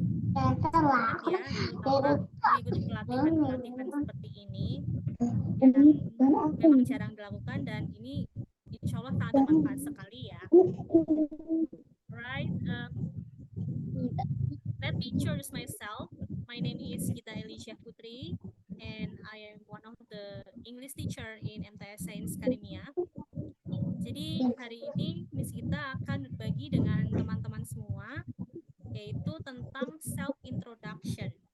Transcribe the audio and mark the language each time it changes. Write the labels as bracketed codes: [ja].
[id] Semangat ya, terutama mengikuti pelatihan-pelatihan seperti ini yang memang jarang dilakukan dan ini insya Allah sangat bermanfaat sekali ya. [en] Right, let me introduce myself. My name is Gita Elisha Putri and I am one of the English teacher in MTS Sains Academia. [id] Jadi hari ini Miss Gita akan berbagi dengan teman-teman semua yaitu tentang self introduction.